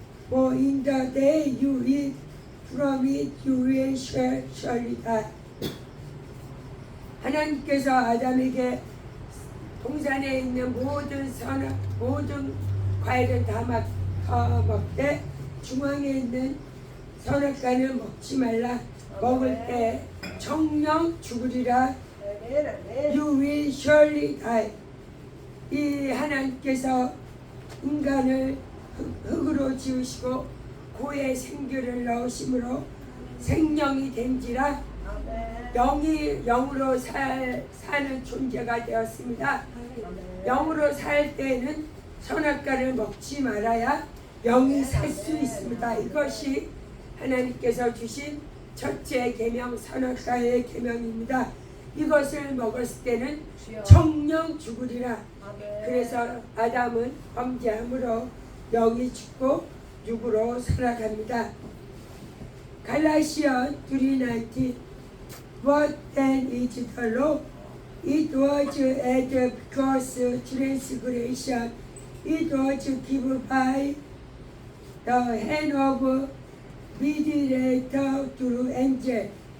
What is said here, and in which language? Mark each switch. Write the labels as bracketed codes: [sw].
[en] For in the day you eat from it, you will surely die. [ko] 하나님께서 아담에게 동산에 있는 모든 과일을 다 먹되 중앙에 있는 선악과는 먹지 말라. 먹을 때 정령 죽으리라. [en] You will surely die. [ko] 이 하나님께서 인간을 흙으로 지으시고 고에 생기를 넣으심으로 생명이 된지라 영이 영으로 사는 존재가 되었습니다. 영으로 살 때에는 선악과를 먹지 말아야 영이 살 수 있습니다. 이것이 하나님께서 주신 첫째 계명 선악과의 계명입니다. 이것을 먹었을 때는 정령 죽으리라. 그래서 아담은 범죄함으로 영이 죽고 육으로 살아갑니다. [en] 갈라시아 3:19 What then is the law? It was added because transgression. It was given by the hand of mediator through angel.